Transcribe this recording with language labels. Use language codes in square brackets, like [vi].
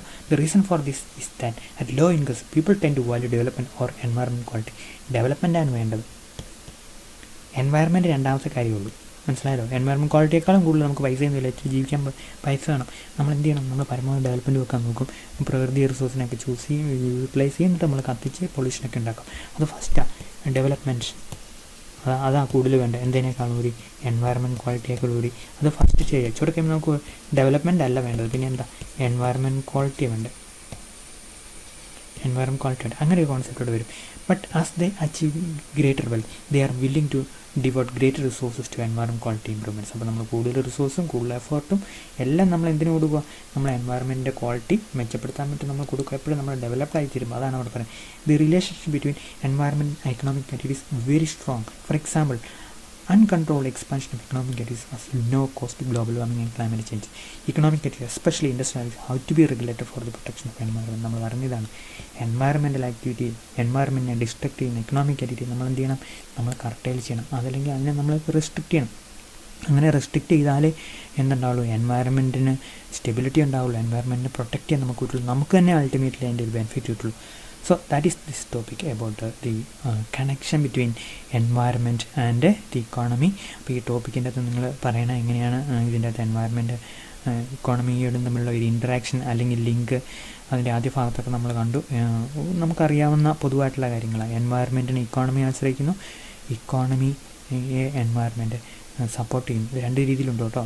[en] The reason for this is that at low incomes people tend to value development or environment quality. [ml] Development ആണ് വേണ്ടത്, environment രണ്ടാമത്തെ കാര്യമുള്ളൂ. മനസ്സിലായല്ലോ? Environment ക്വാളിറ്റിയേക്കാളും കൂടുതൽ നമുക്ക് പൈസയൊന്നുമില്ല, ജീവിക്കാൻ പൈസ വേണം. നമ്മൾ എന്ത് ചെയ്യണം? നമ്മൾ പരമാവധി ഡെവലപ്മെൻറ്റ് വെക്കാൻ നോക്കും. പ്രകൃതി റിസോഴ്സിനൊക്കെ ചൂസ് ചെയ്യും, യൂട്ടിലൈസ് ചെയ്യുന്നിട്ട് നമ്മൾ കത്തിച്ച് പൊല്യൂഷനൊക്കെ ഉണ്ടാക്കും. അത് ഫസ്റ്റാണ് ഡെവലപ്മെൻറ്റ്. അതാ കൂടുതൽ വേണ്ടത്. എന്തിനേക്കാളും കൂടി എൻവയറമെൻറ്റ് ക്വാളിറ്റിയേക്കാൾ കൂടി അത് ഫസ്റ്റ് ചെയ്യുക. ചൂടെ കഴിയുമ്പോൾ നമുക്ക് ഡെവലപ്മെൻറ്റ് അല്ല വേണ്ടത്, പിന്നെ എന്താ? എൻവയറമെൻറ്റ് ക്വാളിറ്റി വേണ്ടത്. എൻവയറമെൻറ്റ് ക്വാളിറ്റി അങ്ങനെ ഒരു കോൺസെപ്റ്റോട് വരും. [en] But as they achieve greater wealth they are willing to devote greater resources to environment quality improvements. [ml] അപ്പോൾ നമ്മൾ കൂടുതൽ റിസോഴ്സും കൂടുതൽ എഫേർട്ടും എല്ലാം നമ്മൾ എന്തിനു കൊടുക്കുക, നമ്മൾ എൻവയറമെൻറ്റിൻ്റെ ക്വാളിറ്റി മെച്ചപ്പെടുത്താൻ വേണ്ടി നമ്മൾ കൊടുക്കുക. എപ്പോഴും നമ്മൾ ഡെവലപ്ഡ് ആയി തീരുമ്പോൾ അതാണ് അവിടെ പറയുന്നത്. [en] The relationship between environment and economic activity is very strong. For example, uncontrolled expansion of economic activities has no cost to global warming and climate change. Economic activities, especially industrial, have to be regulated for the protection of environment. [ml] നമ്മൾ പറഞ്ഞതാണ് environmental activity, എൻവയറമെൻറ്റിനെ distract ചെയ്യുന്ന economic activity നമ്മൾ എന്ത് ചെയ്യണം, നമ്മൾ curtail ചെയ്യണം. അതല്ലെങ്കിൽ അതിനെ നമ്മൾ റെസ്ട്രിക്റ്റ് ചെയ്യണം. അങ്ങനെ റെസ്ട്രിക്റ്റ് ചെയ്താലേ എന്തുണ്ടാവുള്ളൂ, എൻവയറമെൻറ്റിന് സ്റ്റെബിലിറ്റി ഉണ്ടാവുള്ളൂ, എൻവയറമെൻറ്റിനെ പ്രൊട്ടക്റ്റ് ചെയ്യാൻ നമുക്ക് കിട്ടുള്ളൂ, നമുക്ക് തന്നെ അൾട്ടിമേറ്റ്ലി അതിൻ്റെ ഒരു ബെനിഫിറ്റ് കിട്ടുള്ളൂ. [en] So that is this topic about the connection between environment and the economy. [ml] അപ്പോൾ ഈ ടോപ്പിക്കിൻ്റെ അകത്ത് നിങ്ങൾ പറയണം എങ്ങനെയാണ് ഇതിൻ്റെ അകത്ത് എൻവയറമെൻറ്റ് ഇക്കോണമിയോടും തമ്മിലുള്ള ഒരു ഇൻറ്ററാക്ഷൻ അല്ലെങ്കിൽ ലിങ്ക്. അതിൻ്റെ ആദ്യ ഭാഗത്തൊക്കെ നമ്മൾ കണ്ടു. നമുക്കറിയാവുന്ന പൊതുവായിട്ടുള്ള കാര്യങ്ങളാണ്. എൻവയറമെൻറ്റിന് ഇക്കോണമി ആശ്രയിക്കുന്നു, ഇക്കോണമി എൻവയറമെൻറ്റ് സപ്പോർട്ട് ചെയ്യുന്നു. ഇത് രണ്ട് രീതിയിലുണ്ട് കേട്ടോ.